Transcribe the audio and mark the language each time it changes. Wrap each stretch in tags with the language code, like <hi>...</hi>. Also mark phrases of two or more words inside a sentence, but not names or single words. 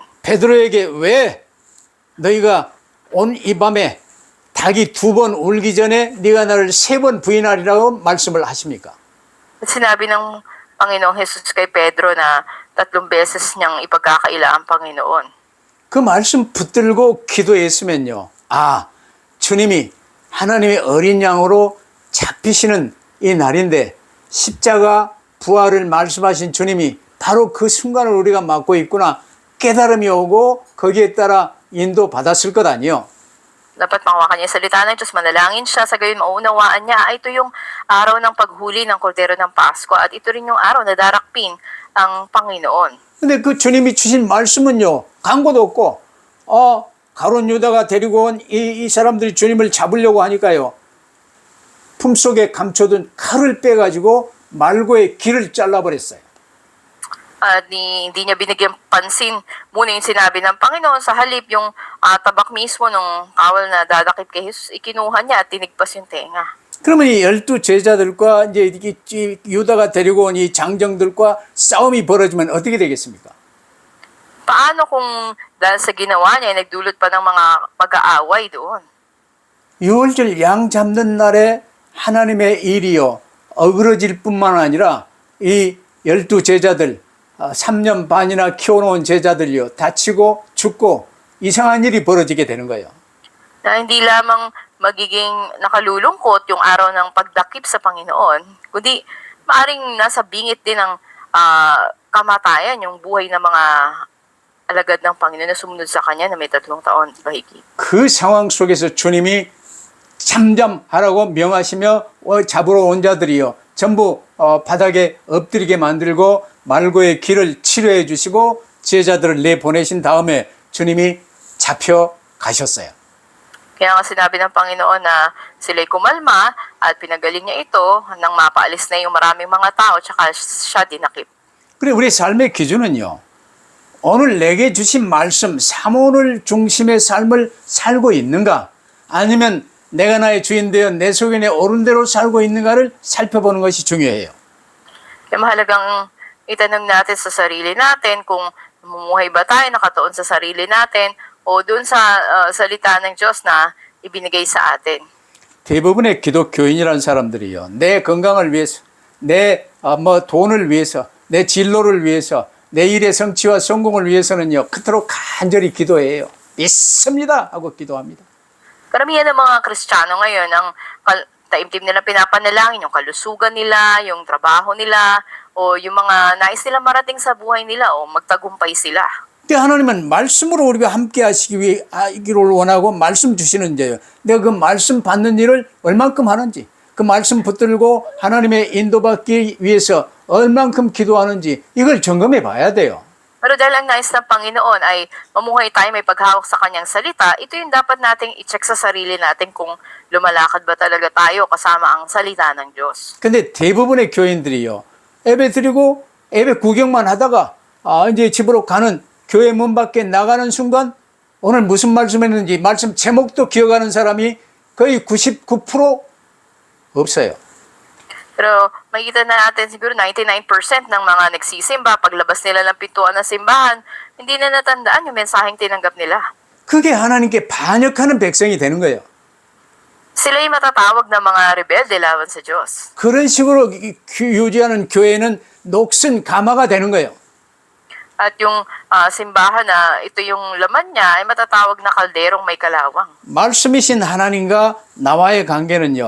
<ko>베드로에게 왜 너희가 온 이 밤에 닭이 2번 울기 전에 네가 나를 3번 부인하리라고 말씀을 하십니까?</ko> <tl>At sinabi ng Panginoong Jesus kay Pedro na 3 beses niyang ipagkakaila ang Panginoon.</tl> <ko>그 말씀 붙들고 기도했으면요. 아, 주님이 하나님의 어린 양으로 잡히시는 이 날인데 십자가 부활을 말씀하신 주님이 바로 그 순간을 우리가 맞고 있구나. 깨달음이 오고 거기에 따라 인도 받았을 것 아니요.</ko> <tl>Dapat makuha niya salita ng Diyos, manalangin siya, sa gayon maunawaan niya, ito yung araw ng paghuli ng Kordero ng Pasko at ito rin yung araw na darakpin ang Panginoon.</tl> <ko>근데 그 주님이 주신 말씀은요, 광고도 없고, 가룟 유다가 데리고 온 이 사람들이 주님을 잡으려고 하니까요, 품속에 감춰둔 칼을 빼가지고 말고의 길을 잘라버렸어요.</ko> <tl>At hindi niya binigyan pansin muna yung sinabi ng Panginoon, sa halip yung tabak mismo nung kawal na dadakip kay Jesus, ikinuha niya at tinigpas yung tenga.</tl> <ko>그러면 이 12 제자들과 이제 이 유다가 데리고 온 이 장정들과 싸움이 벌어지면 어떻게 되겠습니까?</ko> <tl>Paano kung dahil sa ginawa niya, nagdulot pa ng mga pag-aaway doon?</tl> <ko>유월절 양 잡는 날에 하나님의 일이요 어그러질 뿐만 아니라 이 12 제자들 3년 반이나 키워놓은 제자들이요 다치고 죽고 이상한 일이 벌어지게 되는 거예요.</ko> <tl>Na hindi lamang magiging nakalulungkot yung araw ng pagdakip sa Panginoon, kundi maaring nasa bingit din ng kamatayan yung buhay ng mga alagad ng Panginoon na sumunod sa Kanya na may 3 taon bahigit.</tl> <ko>그 상황 속에서 주님이 참잠하라고 명하시며 잡으러 온 자들이요 전부 바닥에 엎드리게 만들고 말고의 길을 치료해 주시고 제자들을 내보내신 다음에 주님이 잡혀가셨어요.</ko> <tl>Kaya nga sinabi ng Panginoon na sila'y kumalma at pinagaling niya ito nang mapaalis na yung maraming mga tao tsaka siya dinakip.</tl> <ko>그래 우리 삶의 기준은요. 오늘 내게 주신 말씀 사모를 중심의 삶을 살고 있는가 아니면 내가 나의 주인 되어 내 소견에 옳은 대로 살고 있는가를 살펴보는 것이 중요해요.</ko> <tl>Kaya mahalagang itanong natin sa sarili natin kung namumuhay ba tayo nakatuon sa sarili natin o doon sa salita ng Diyos na ibinigay sa atin.</tl> <ko>대부분의 기독교인이라는 사람들이요. 내 건강을 위해서, 내 돈을 위해서, 내 진로를 위해서, 내 일의 성취와 성공을 위해서는요. 그토록 간절히 기도해요. 믿습니다 하고 기도합니다.</ko> <tl>Karamihan ng mga Kristiyano ngayon, ang taimtim nila pinapanalangin, yung kalusugan nila, yung trabaho nila, o yung mga nais nila marating sa buhay nila, o magtagumpay sila.</tl> <ko>근데 하나님은 말씀으로 우리가 함께 하시기를 원하고 말씀 주시는 자예요. 내가 그 말씀 받는 일을 얼만큼 하는지, 그 말씀 붙들고 하나님의 인도받기 위해서 얼만큼 기도하는지 이걸 점검해 봐야 돼요.</ko> <tl>Pero dahil ang nais ng Panginoon ay mamuhay tayo may paghawak sa kanyang salita, ito yung dapat nating i-check sa sarili natin kung lumalakad ba talaga tayo kasama ang salita ng Diyos.</tl> <ko>근데 대부분의 교인들이요. 예배 드리고 예배 구경만 하다가 이제 집으로 가는 교회 문 밖에 나가는 순간 오늘 무슨 말씀했는지 말씀 제목도 기억하는 사람이 거의 99% 없어요.</ko> <tl>Pero makikita na natin siguro 99% ng mga nagsisimba, paglabas nila ng pintuan ng simbahan, hindi na natandaan yung mensaheng tinanggap nila.</tl> <ko>그게 하나님께 반역하는 백성이 되는 거예요.</ko> <tl>Sila yung matatawag na mga rebelde laban sa Diyos.</tl> <ko>그런 식으로 유지하는 교회는 녹슨 가마가 되는 거예요.</ko> <tl>At yung simbahan na ito yung laman niya ay matatawag na kalderong may kalawang.</tl> <ko>말씀이신 하나님과 나와의 관계는요.</ko>